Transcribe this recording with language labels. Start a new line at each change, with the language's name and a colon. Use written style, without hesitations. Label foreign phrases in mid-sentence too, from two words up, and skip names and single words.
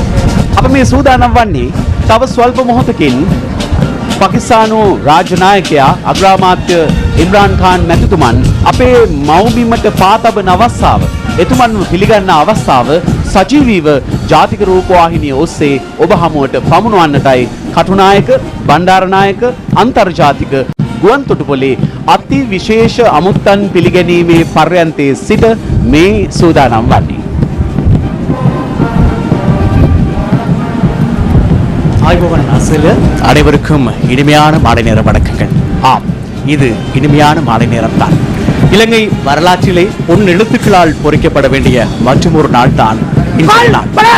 Sinhala: අප මේ සූදානම් වන්නේ තව ස්වල්ප මොහොතකින් පාකිස්තානු රාජ්‍ය නායකයා අග්‍රාමාත්‍ය ඉම්රාන් ખાන් මැතිතුමන් අපේ මව්බිමට පාතබන අවස්ථාව, එතුමන්ව පිළිගන්න අවස්ථාව සජීවීව ජාතික රූපවාහිනිය ඔස්සේ ඔබ හමුවට පමුණවන්නටයි කටුනායක, බණ්ඩාරනායක, අන්තර්ජාතික ගුවන් තොටුපොලේ අති විශේෂ අමුත්තන් පිළිගැනීමේ පර්යන්තයේ සිට මේ සූදානම් වන්නේ.
Tamil: ஆய்வகன் அசல அனைவருக்கும் இனிமையான மாலை நேர வணக்கங்கள். ஆம், இது இனிமையான மாலை நேரம் தான். இலங்கை வரலாற்றிலே பொன்னெழுத்துக்களால் பொறிக்கப்பட வேண்டிய மற்றொரு நாள் தான் இன்றைய நாள்.